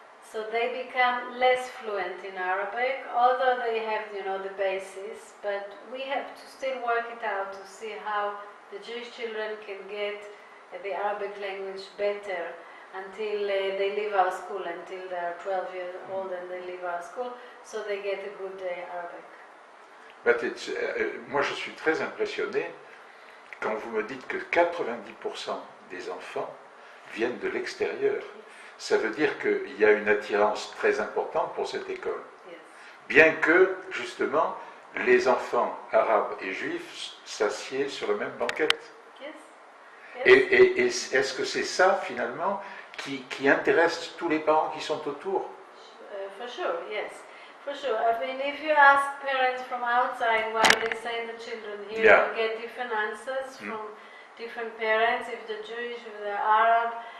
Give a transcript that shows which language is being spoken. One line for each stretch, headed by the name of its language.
English: So they become less fluent in Arabic, although they have, the basis, but we have to still work it out to see how the Jewish children can get the Arabic language better until they leave our school, until they're 12 years old and they leave our school, so they get a good Arabic.
French: But moi je suis très impressionné quand vous me dites que 90% des enfants viennent de l'extérieur. Ça veut dire qu'il y a une attirance très importante pour cette école.
English: Yes.
French: Bien que, justement, les enfants arabes et juifs s'assiedent sur le même banquette.
English: Yes.
French: Et est-ce que c'est ça, finalement, qui intéresse tous les parents qui sont autour?
English: For sure, yes. For sure. I mean, if you ask parents from outside why they send the children here, you get different answers from different parents, if they're Jewish, if they're Arab.